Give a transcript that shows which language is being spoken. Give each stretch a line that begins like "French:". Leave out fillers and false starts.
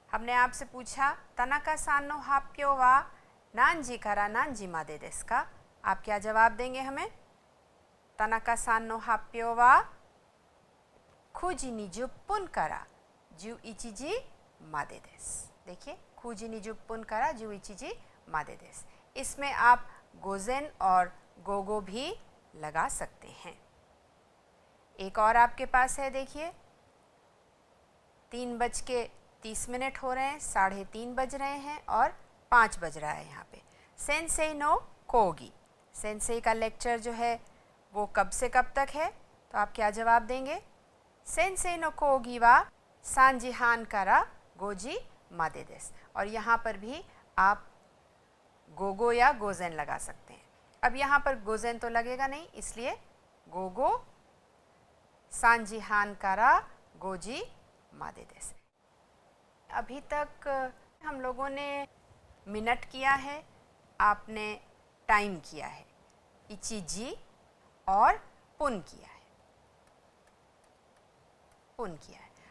Hindi: हमने आपसे पूछा
Japanese: तनाका सान नो हाप्यो वा नानजी कारा नानजी मादे देस का,
Hindi: आप क्या जवाब देंगे हमें?
Japanese: तनाका सान नो हाप्यो वा 9時20分から11時までです।
Hindi: देखिए
Japanese: 9時20分から11時までです।
Hindi: इसमें आप गोजेन और गोगो भी लगा सकते हैं। एक और आपके पास है, देखिए 3:30 हो रहे हैं, 3:30 बज रहे हैं और 5 बज रहा है यहाँ पे।
Japanese: सेंसेई नो कोगी,
Hindi: सेंसेई का लेक्चर जो है वो कब से कब तक है, तो आप क्या जवाब देंगे?
Japanese: सेंसेई नो कोगी वा 3時半から5時までです।
Hindi: और यहाँ पर भी आप गोगो या गोजेन लगा सकते हैं। अब यहाँ पर गोजेन तो लगेगा नहीं, इसलिए
Japanese: गोगो 3時半から5時までです।
Hindi: अभी तक हम लोगों ने मिनट किया है, आपने टाइम किया है, इचिजी और पुन किया है, पुन किया है।